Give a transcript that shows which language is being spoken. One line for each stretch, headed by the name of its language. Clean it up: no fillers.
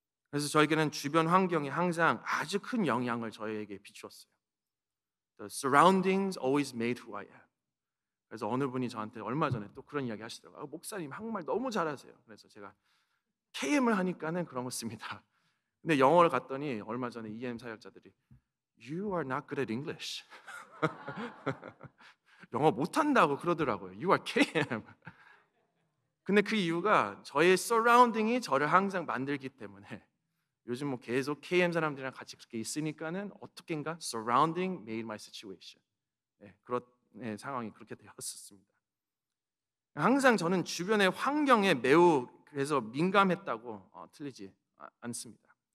Korean: 그래서 저에게는 주변 환경이 항상 아주 큰 영향을 저에게 비추었어요.
English: The surroundings always made who I am.
Korean: 그래서 어느 분이 저한테 얼마 전에 또 그런 이야기 하시더라고요. 목사님 한국말 너무 잘하세요. 그래서 제가 KM을 하니까는 그런 거 씁니다. 근데 영어를 갔더니 얼마 전에 EM 사역자들이
English: You are not good at English.
Korean: 영어 못한다고 그러더라고요.
English: You are KM.
Korean: 근데 그 이유가 저의 서라운딩이 저를 항상 만들기 때문에 요즘 뭐 계속 KM 사람들이랑 같이 그렇게 있으니까는 어떻게인가
English: surrounding made my situation.
Korean: 그런 상황이 그렇게 되었었습니다. 항상 저는 주변의 환경에 매우 그래서 민감했다고 틀리지 않습니다.